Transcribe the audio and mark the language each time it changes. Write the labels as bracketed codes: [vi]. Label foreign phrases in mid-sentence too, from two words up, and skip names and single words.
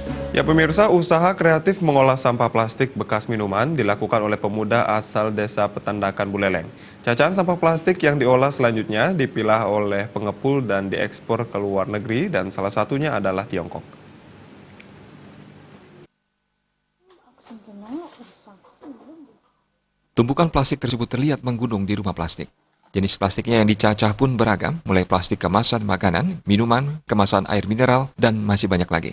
[id] Ya pemirsa, usaha kreatif mengolah sampah plastik bekas minuman dilakukan oleh pemuda asal desa Petandakan Buleleng. Cacahan sampah plastik yang diolah selanjutnya dipilah oleh pengepul dan diekspor ke luar negeri dan salah satunya adalah Tiongkok. Tumpukan plastik tersebut terlihat menggunung di rumah plastik. Jenis plastiknya yang dicacah pun beragam, mulai plastik kemasan makanan, minuman, kemasan air mineral, dan masih banyak lagi.